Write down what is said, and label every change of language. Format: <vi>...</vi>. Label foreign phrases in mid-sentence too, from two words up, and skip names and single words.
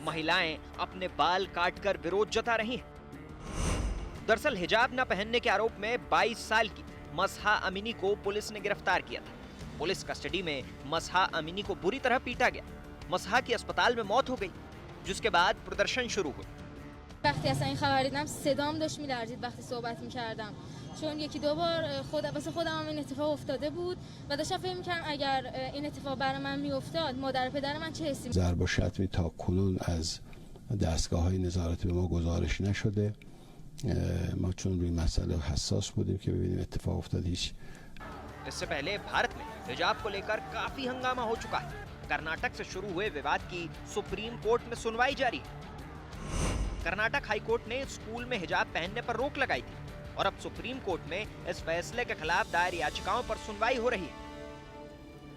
<hi>महिलाएं अपने बाल काटकर विरोध जता रही हैं। दरअसल हिजाब न पहनने के आरोप में 22 साल की मसहा अमीनी को पुलिस ने गिरफ्तार किया था।</hi> <en>police custody</en> <hi>में मसहा अमीनी को बुरी तरह पीटा गया। मसहा की अस्पताल में मौत हो गई, जिसके बाद प्रदर्शन शुरू हुआ।</hi> <fa>وقتی اصلا این خبر دیدم صدام داشت میلرزید وقتی صحبت میکردم، چون یکی دو بار واسه خودم هم این اتفاق افتاده بود و داشتم فکر میکردم اگر این اتفاق برای من میافتاد مادر و پدر من چه حسی. ضرب و شتمی تا کنون از دستگاه‌های نظارت به ما گزارش نشده. ما چون روی مسئله حساس بودیم که ببینیم اتفاق افتاد هیچ.</fa> <hi>इससे पहले भारत में हिजाब को लेकर काफी हंगामा हो चुका है। कर्नाटक से शुरू हुए विवाद की सुप्रीम कोर्ट में सुनवाई जारी है। कर्नाटक हाई कोर्ट ने स्कूल में हिजाब पहनने पर रोक लगाई थी और अब सुप्रीम कोर्ट में इस फैसले के खिलाफ दायर याचिकाओं पर सुनवाई हो रही है।</hi>